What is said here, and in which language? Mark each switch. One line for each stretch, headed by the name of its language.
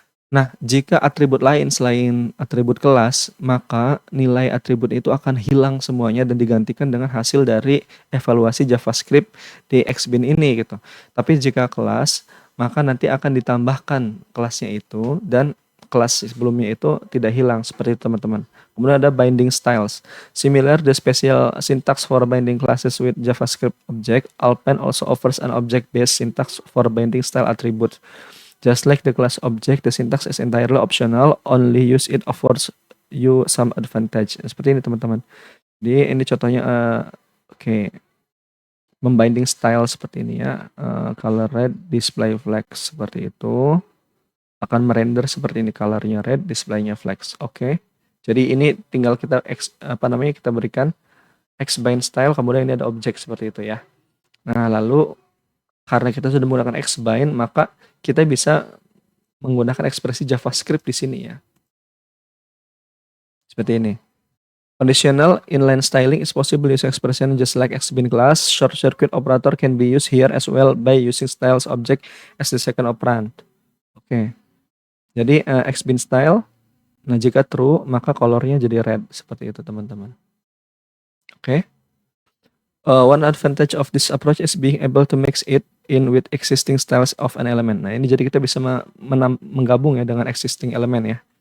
Indonesian: Nah, jika atribut lain selain atribut kelas, maka nilai atribut itu akan hilang semuanya dan digantikan dengan hasil dari evaluasi JavaScript di Xbin ini gitu. Tapi jika kelas, maka nanti akan ditambahkan kelasnya itu dan kelas sebelumnya itu tidak hilang seperti itu teman-teman. Kemudian ada binding styles.
English: Similar the special syntax for binding classes with JavaScript object, Alpine also offers an object-based syntax for binding style attributes. Just like the class object, the syntax is entirely optional, only use it offers you some advantage.
Indonesian: Seperti ini teman-teman. Jadi ini contohnya, oke, membinding style seperti ini ya. Color red, display flex seperti itu. Akan merender seperti ini, colornya red, displaynya flex. Oke. Jadi ini tinggal kita kita berikan xbind style, kemudian ini ada objek seperti itu ya. Nah, lalu karena kita sudah menggunakan xbind, maka kita bisa menggunakan ekspresi JavaScript di sini ya. Seperti ini.
English: Conditional inline styling is possible using expression just like xbind class. Short circuit operator can be used here as well by using styles object as the second operand. Oke.
Indonesian: Jadi xbind style, nah jika true maka colornya jadi red seperti itu teman-teman. Oke.
English: One advantage of this approach is being able to mix it in with existing styles of an element.
Indonesian: Nah, ini jadi kita bisa menggabung ya dengan
English: existing element
Indonesian: ya.